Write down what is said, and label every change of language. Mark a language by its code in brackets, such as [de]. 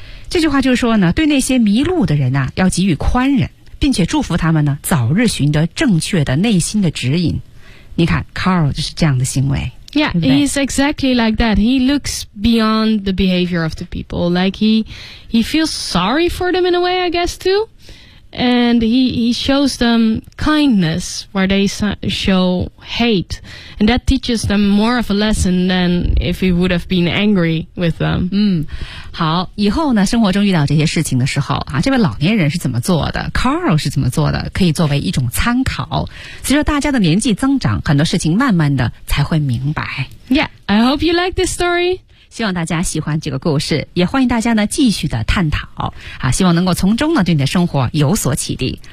[zh] 这句话就是说呢，对那些迷路的人啊要给予宽忍，并且祝福他们呢早日寻得正确的内心的指引。你看 Carl 就是这样的行为。 [en] Yeah, [zh] 对不对？ [en] He's exactly like that. He looks beyond the behavior of the people. Like he feels sorry for them in a way, I guess, too. And he shows them kindness where they show hate. And that teaches them more of a lesson than if he would have been angry with them. [zh] 好，以后呢生活中遇到这些事情的时候啊，这位老年人是怎么做的， Carl 是怎么做的，可以作为一种参考。随着大家的年纪增长，很多事情慢慢的才会明白。 [en] Yeah, I hope you like this story. [zh] 希望大家喜欢这个故事，也欢迎大家呢继续的探讨啊，希望能够从中呢对你的生活有所启迪。